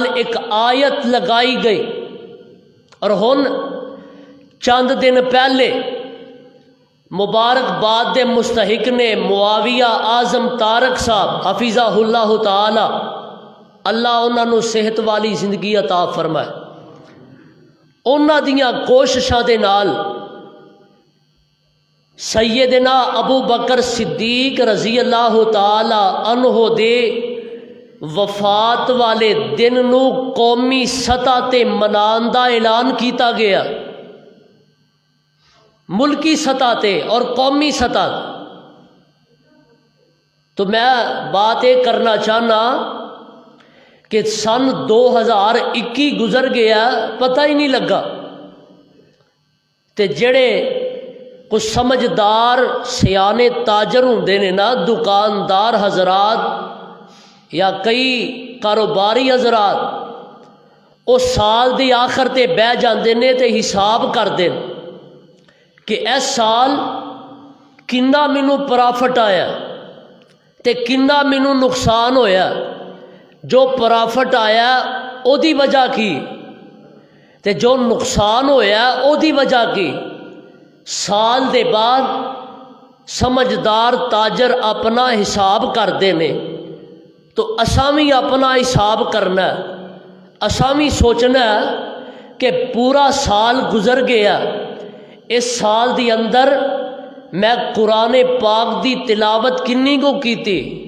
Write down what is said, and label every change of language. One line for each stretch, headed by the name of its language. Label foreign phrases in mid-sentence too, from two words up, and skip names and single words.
Punjabi: ایک آیت لگائی گئی، اور ہن چند دن پہلے مبارکباد دے مستحق نے معاویہ اعظم طارق صاحب
Arabic: حفظہ اللہ تعالی،
Punjabi: اللہ انہاں نو صحت والی زندگی عطا فرمائے، انہاں دیاں کوششاں دے نال سیدنا ابو بکر صدیق
Arabic: رضی اللہ تعالی عنہ
Punjabi: دے وفات والے دن نو قومی سطح تے منان دا اعلان کیتا گیا، ملکی سطح تے اور قومی سطح۔ تو میں بات یہ کرنا چاہنا کہ سن 2021 گزر گیا، پتہ ہی نہیں لگا، تے جڑے کچھ سمجھدار سیانے تاجر ہوندے نے نا، دکاندار حضرات یا کئی کاروباری حضرات، وہ سال دی آخر تے بہ جاندے نے تے حساب کردے کہ اس سال کنا مینوں پرافٹ آیا تے کنا مینوں نقصان ہویا، جو پرافٹ آیا او دی وجہ کی تے جو نقصان ہویا او دی وجہ کی۔ سال دے بعد سمجھدار تاجر اپنا حساب کردے نے، تو اساں بھی اپنا حساب کرنا ہے، اساں بھی سوچنا ہے کہ پورا سال گزر گیا، اس سال دی اندر میں قرآن پاک دی تلاوت کنی کو کیتی،